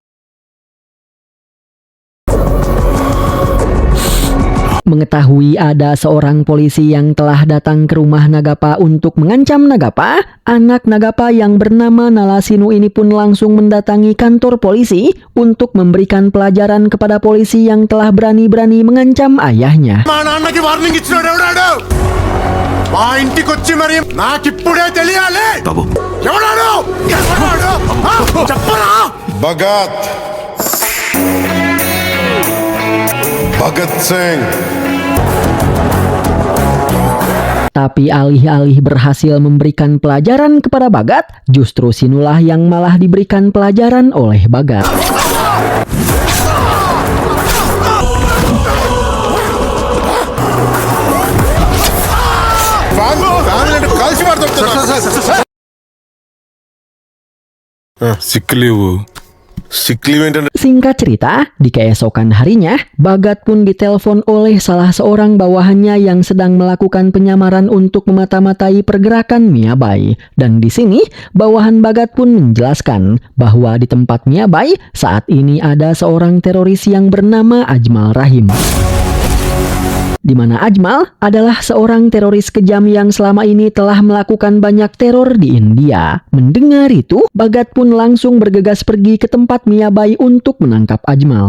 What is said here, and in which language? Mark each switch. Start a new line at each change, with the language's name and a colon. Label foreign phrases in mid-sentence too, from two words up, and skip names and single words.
Indonesian: Mengetahui ada seorang polisi yang telah datang ke rumah Nagapa untuk mengancam Nagapa, anak Nagapa yang bernama Nalasinu ini pun langsung mendatangi kantor polisi untuk memberikan pelajaran kepada polisi yang telah berani-berani mengancam ayahnya.
Telugu: మా నాన్నకి వార్నింగ్ ఇచ్చినాడు ఎవడాడు మా ఇంటికి వచ్చి మరి నాకిప్పుడే తెలియాలి బాబు ఎవడాడు చెప్పరా భగత్ భగత్ సింగ్.
Indonesian: Tapi alih-alih berhasil memberikan pelajaran kepada Bagat, justru Sinulah yang malah diberikan pelajaran oleh Bagat.
English: sick leave
Telugu: ఏంటంటే
Indonesian: Singkat cerita, di keesokan harinya, Bagat pun ditelepon oleh salah seorang bawahannya yang sedang melakukan penyamaran untuk memata-matai pergerakan Miyabai. Dan di sini, bawahan Bagat pun menjelaskan bahwa di tempat Miyabai saat ini ada seorang teroris yang bernama Ajmal Rahim. Di mana Ajmal adalah seorang teroris kejam yang selama ini telah melakukan banyak teror di India. Mendengar itu, Bagat pun langsung bergegas pergi ke tempat Miyabai untuk menangkap Ajmal.